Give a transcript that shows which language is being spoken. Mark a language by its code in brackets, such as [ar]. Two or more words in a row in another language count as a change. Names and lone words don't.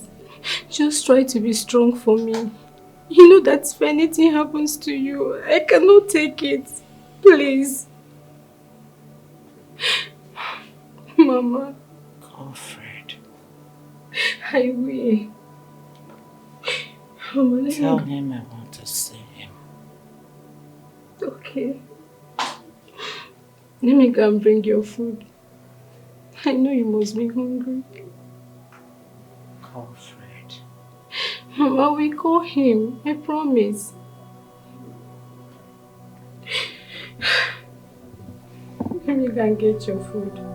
[en] Just try to be strong for me. You know that if anything happens to you, I cannot take it. Please. Mama. Call Fred. I will. Mama, Tell him I want to see him. Okay. Let me go and bring your food. I know you must be hungry. Call Fred. Mama, we call him. I promise. Let me go and get your food.